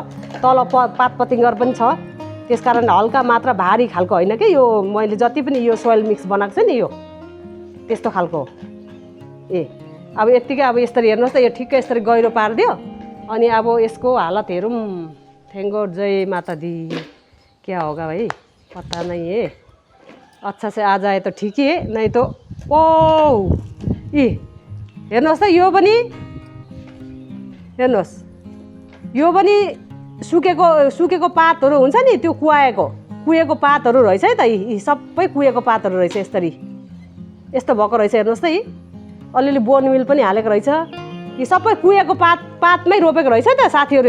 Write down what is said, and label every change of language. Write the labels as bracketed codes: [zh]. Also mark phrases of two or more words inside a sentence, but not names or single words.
[ne] तल पात पतिङ्गर पनि छ, त्यस कारण हल्का मात्रा भारी खालको होइन कि यो। मैले जति पनि यो [en] soil mix [ne] बनाएको छु नि यो त्यस्तो खालको। अब यत्तिकै अब यसरी हेर्नुहोस् त, यो ठिक्कै यसरी गहिरो पारिदियो। अनि अब यसको हालत हेरौँ। [en] thank God, [hi] जय माता दी। क्या होगा भाई पता नहीं है, अच्छा से आ जाए तो ठीक ही है, नहीं तो [ne] ओ हेर्नुहोस् त यो पनि हेर्नुहोस्, यो पनि सुकेको पातहरू हुन्छ नि, त्यो कुहेको पातहरू रहेछ है त। यी सबै कुहेको पातहरू रहेछ। यस्तो भएको रहेछ। हेर्नुहोस् त, यी अलिअलि [en] bone meal [ne] पनि हालेको रहेछ। यी सबै कुहेको पातमै रोपेको रहेछ त साथीहरू।